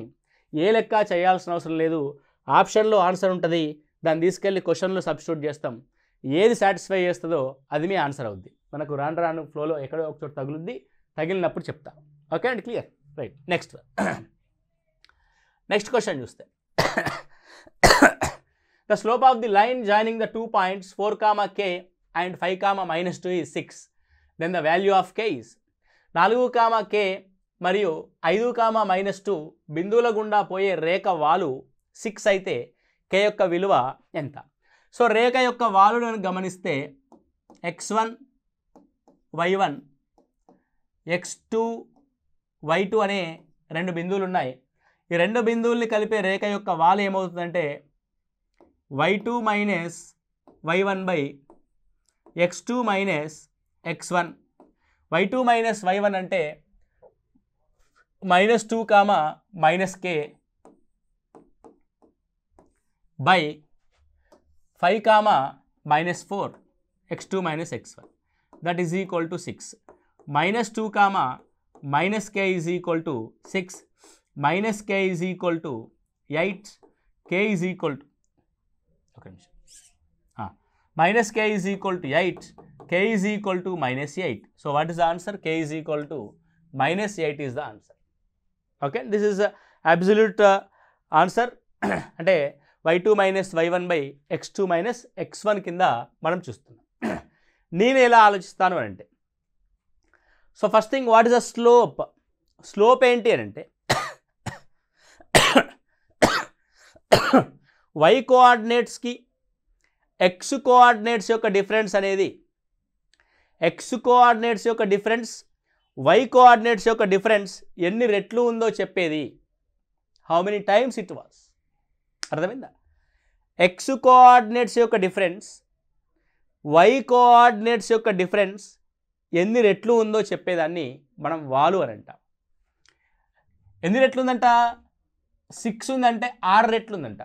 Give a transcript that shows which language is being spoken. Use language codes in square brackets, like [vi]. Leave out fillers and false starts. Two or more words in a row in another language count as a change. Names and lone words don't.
[te] ఏ లెక్క చేయాల్సిన అవసరం లేదు, ఆప్షన్లో ఆన్సర్ ఉంటుంది, దాన్ని తీసుకెళ్ళి క్వశ్చన్లో సబ్స్టిట్యూట్ చేస్తాం. ఏది సాటిస్ఫై చేస్తుందో అది మీ ఆన్సర్ అవుద్ది. మనకు రాను రాను ఫ్లోలో ఎక్కడో ఒక చోట తగులుద్ది, తగిలినప్పుడు చెప్తా. [en] ఓకే అండి, clear, right. next question చూస్తే the slope of the line joining the 2 points 4, k and 5, -2 is 6. Then the value of k is 4, [te] k మరియు 5, -2 బిందువుల గుండా పోయే రేఖ వాలు 6 అయితే k యొక్క విలువ ఎంత? సో రేఖ యొక్క వాలును గమనిస్తే x1 y1 x2 y2 అనే రెండు బిందువులు ఉన్నాయి. ఈ రెండు బిందువుల్ని కలిపే రేఖ యొక్క వాలు ఏమవుతుందంటే y2 - y1 x2 - x1. y2 - y1 అంటే -2, [en] -k by 5, -4 x2 - x1 that is equal to 6. -2, -k is equal to 6, -k is equal to 8, k is equal to -k is equal to 8, k is equal to -8. So what is the answer? K is equal to -8 is the answer. Okay, this is the absolute answer. [te] అంటే y2 - y1 x2 - x1 కింద మనం చూస్తున్నాం. నేను ఎలా ఆలోచిస్తాను అని అంటే, [en] So first thing what is the slope? [te] స్లోప్ ఏంటి అని అంటే y కోఆర్డినేట్స్కి x కోఆర్డినేట్స్ యొక్క డిఫరెన్స్ అనేది, x కోఆర్డినేట్స్ యొక్క డిఫరెన్స్ y కోఆర్డినేట్స్ యొక్క డిఫరెన్స్ ఎన్ని రెట్లు ఉందో చెప్పేది. [en] How many times it was. [te] అర్థమైందా? x కోఆర్డినేట్స్ యొక్క డిఫరెన్స్ y కోఆర్డినేట్స్ యొక్క డిఫరెన్స్ ఎన్ని రెట్లు ఉందో చెప్పేదాన్ని మనం వాలు అని అంటాం. ఎన్ని రెట్లు ఉందంట? 6 ఉందంటే 6 రెట్లు ఉందంట.